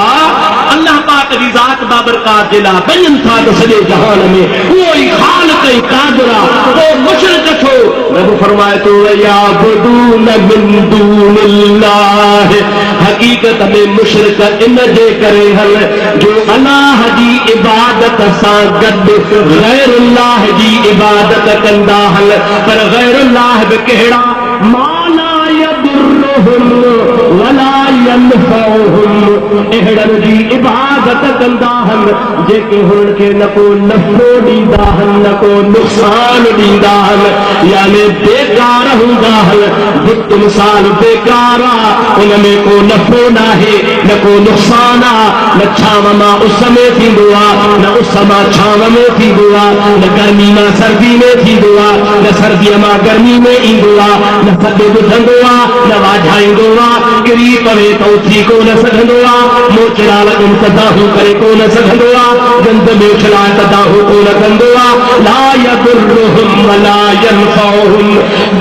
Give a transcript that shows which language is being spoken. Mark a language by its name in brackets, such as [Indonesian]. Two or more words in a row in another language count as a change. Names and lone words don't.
[Sindhi] अल्लाह पाक जी ज़ात बाबरकात जे लाइ मञनि था त सॼे जहान में उहो ई ख़ालिक़ ऐं क़ादिर आहे पोइ मुशरिक छो रब फरमाए थो [Arabic] ويعبدون من دون الله [Sindhi] हक़ीक़त में मुशरिक इन जे करे हल जो अल्लाह जी इबादत सां गॾु गैरुल्लाह जी इबादत कंदा हल पर गैरुल्लाह बि कहिड़ा [Arabic] ما لا يضرهم ولا ينفعهم [Sindhi] अहिड़नि जी इबादत कंदा आहिनि जेके हुननि खे न को नफ़ो ॾींदा आहिनि न को नुक़सान ॾींदा आहिनि यानी बेकार हूंदा आहिनि बुत मिसाल बेकार आहे उन में को नफ़ो न आहे न को नुक़सान आहे न छांव मां उस में थींदो आहे न उस मां छांव में थींदो आहे न गर्मी मां सर्दी में थींदो आहे न सर्दीअ मां गर्मी में ईंदो आहे न थधि ॿुधंदो आहे न वाझाईंदो आहे किरी पवे त उथी कोन सघंदो आहे मोचड़ा लॻनि त दाहूं करे कोन सघंदो आहे गंद में उछलाए त दाहूं कोन कंदो आहे [Arabic] لا يضرهم ولا ينفعهم